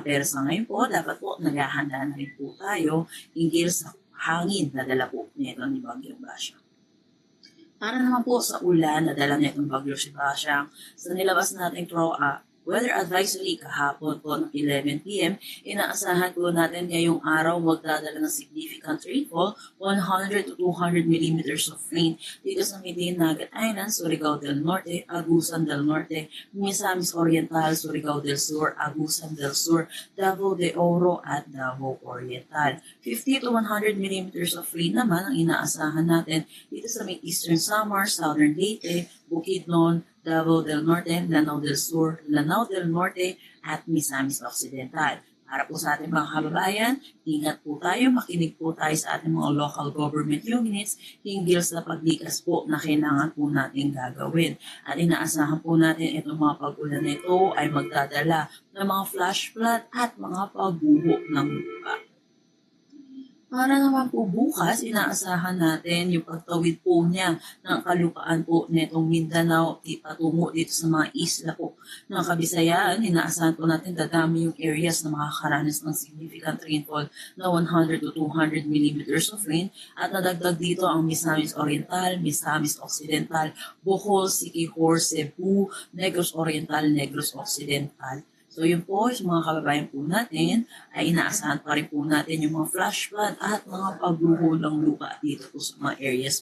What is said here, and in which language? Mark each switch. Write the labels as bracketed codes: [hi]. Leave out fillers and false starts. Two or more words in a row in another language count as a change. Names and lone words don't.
[tl] Pero sa ngayon po, dapat po naghahanda na rin po tayo hinggil sa hangin na dala po nito ni bagyong Basyang. Para naman po sa ulan na dala nitong bagyo si Basyang, sa nilabas nating [en] weather advisory [tl] kahapon po ng 11 p.m., inaasahan po natin ngayong araw magdadala ng [en] significant rainfall, 100 to 200 millimeters of rain [tl] dito sa Dinagat Island, Surigao del Norte, Agusan del Norte, Misamis Oriental, Surigao del Sur, Agusan del Sur, Davao de Oro at Davao Oriental. [en] 50 to 100 millimeters of rain [tl] naman ang inaasahan natin dito sa Eastern Samar, Southern Leyte, Bukidnon, Davao del Norte, Lanao del Sur, Lanao del Norte, at Misamis Occidental. Para po sa ating mga kababayan, ingat po tayo, makinig po tayo sa ating mga [en] local government units [tl] hinggil sa paglikas po na kailangan po natin gagawin. At inaasahan po natin itong mga pag-ulan nito ay magdadala ng mga [en] flash flood [tl] at mga pagbuho ng lupa. Para naman po bukas, inaasahan natin yung pagtawid po niya ng kalupaan po netong Mindanao patungo dito sa mga isla po ng Kabisayaan. Inaasahan po natin dadami yung areas na makakaranas ng [en] significant rainfall [tl] na [en] 100 to 200 millimeters of rain [tl] at nadagdag dito ang Misamis Oriental, Misamis Occidental, Bohol, Siquijor, Cebu, Negros Oriental, Negros Occidental. So yun po, sa mga kababayan po natin, ay inaasahan pa rin po natin yung mga [en] flash flood [tl] at mga pagguho ng lupa dito po sa mga areas